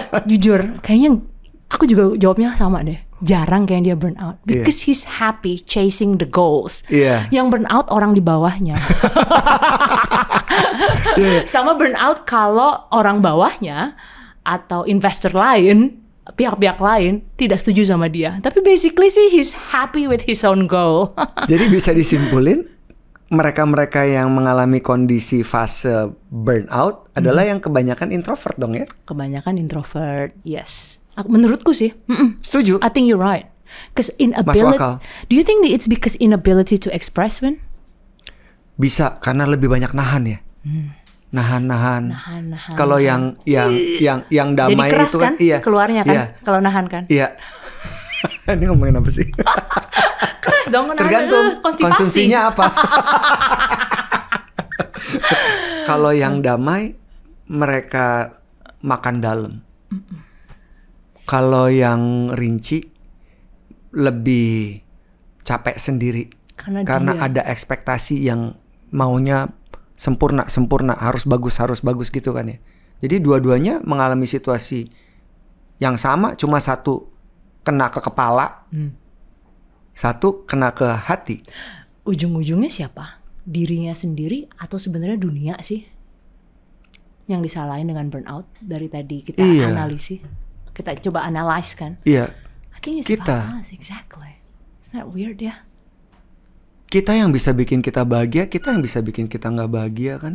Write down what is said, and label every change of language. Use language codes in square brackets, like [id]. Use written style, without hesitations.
[id] Jujur, kayaknya aku juga jawabnya sama deh. Jarang kayak dia burnout. [en] Because he's happy chasing the goals. [id] Yang burnout orang di bawahnya. Sama burnout kalau orang bawahnya atau investor lain, pihak-pihak lain tidak setuju sama dia. Tapi basically sih [en] he's happy with his own goal. [id] Jadi bisa disimpulin, mereka-mereka yang mengalami kondisi fase burnout adalah yang kebanyakan introvert dong ya? Kebanyakan introvert, yes. Menurutku sih, setuju. [en] I think you're right. Because [id] Masuk akal. [en] Do you think that it's because inability to express, Win? [id] Bisa, karena lebih banyak nahan ya. Nahan. Kalau yang damai jadi keras itu kan, keluarnya kan, kalau nahan kan. Iya. Ini ngomongin apa sih? Keras dong, tergantung konsumsinya apa. Kalau yang damai, mereka makan dalam. Kalau yang rinci, lebih capek sendiri. Karena ada ekspektasi yang maunya sempurna, harus bagus gitu kan ya. Jadi dua-duanya mengalami situasi yang sama, cuma satu kena ke kepala, satu kena ke hati. Ujung-ujungnya siapa? Dirinya sendiri atau sebenarnya dunia sih yang disalahin dengan burnout? Dari tadi kita analisis, kita coba analyze kan. Iya. [en] I think it's about us, exactly. Isn't that weird ya? [id] Kita yang bisa bikin kita bahagia, kita yang bisa bikin kita nggak bahagia kan.